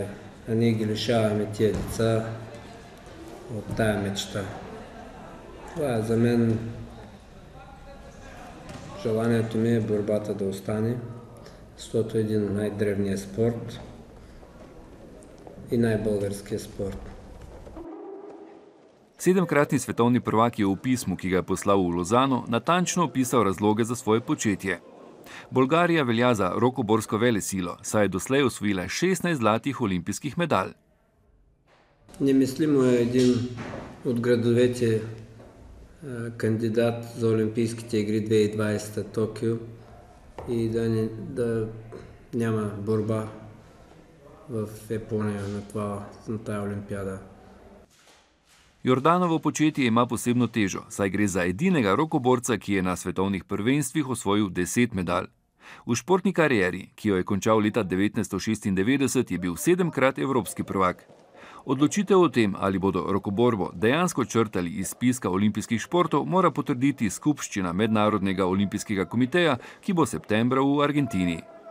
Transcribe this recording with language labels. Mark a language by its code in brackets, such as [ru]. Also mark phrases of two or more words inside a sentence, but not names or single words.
[bg] А ние ги лишаваме тия деца от тая мечта. Това е за мен желанието ми е борбата да остане, защото е един от най-древния спорт и най-българския спорт. [sl] 7-kratni svetovni prvak je v pismu, ki ga je poslal v Lozano, natančno opisal razloge za svoje početje. Bolgarija velja za rokoborsko velesilo, saj je doslej osvojila 16 zlatih olimpijskih medalj. [bg] Немислимо е един от градовете кандидат за Олимпийските игри 2020 Токио и да няма борба в Япония на тая Олимпиада. [sl] Jordanovo početje ima posebno težo, saj gre za edinega rokoborca, ki je na svetovnih prvenstvih osvojil 10 medalj. V športni karieri, ki jo je končal leta 1996, je bil 7-krat evropski prvak. Odločitev o tem, ali bodo rokoborbo dejansko črtali iz spiska olimpijskih športov, mora potrditi skupščina Mednarodnega olimpijskega komiteja, ki bo septembra v Argentini.